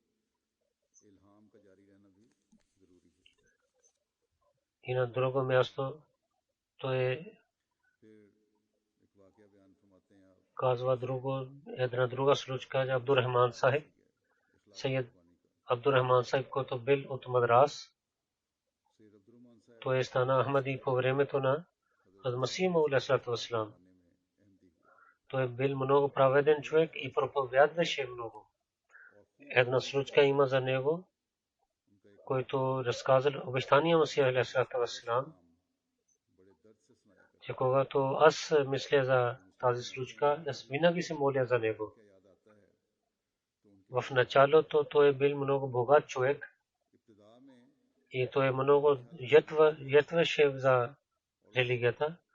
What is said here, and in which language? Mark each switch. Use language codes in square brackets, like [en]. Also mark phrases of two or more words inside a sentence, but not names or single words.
[bg] И на друго място той казва една друга случка, Абдурахман Сахиб. Сайед Абдурахман Сахиб, който бил от Мадрас, той стана Ахмади по времето на Аз Масих Мауд [ar] عليه والسلام. [bg] Той бил много праведен човек и проповядваше много. Една случка има за него, който разказал обещания Масих [ar] عليه والسلام, [bg] че когато аз мисля за тази случка, аз винаги се моля за него. В началото той бил много богат човек и той много ятваше за религията.